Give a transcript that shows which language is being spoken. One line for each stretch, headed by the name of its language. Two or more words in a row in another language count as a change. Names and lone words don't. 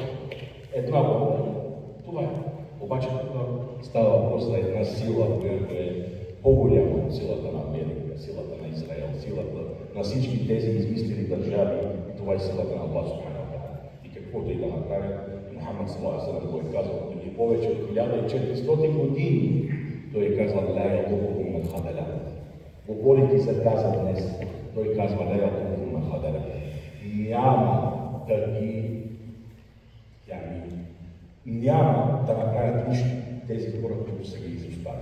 Bulgarian: Една бомба. Това е. Обаче тук става въпрос за една сила, която е по-голяма от силата на Америка, силата на Израел, силата на всички тези измислени държави. И това е силата на Аллах
Arabic: سبحانه وتعالى.
Bulgarian: И каквото и да направи, Мухаммад
Arabic: صلى الله عليه وسلم
Bulgarian: го е казал преди повече от 1400 години. Той е казал:
Arabic: "لا يضرهم من خذلهم."
Bulgarian: Говорейки за каза днес, той казва:
Arabic: "لا يضرهم من خذلهم."
Bulgarian: Няма да ги, няма да направят нищо тези хора, които са ги изоставили.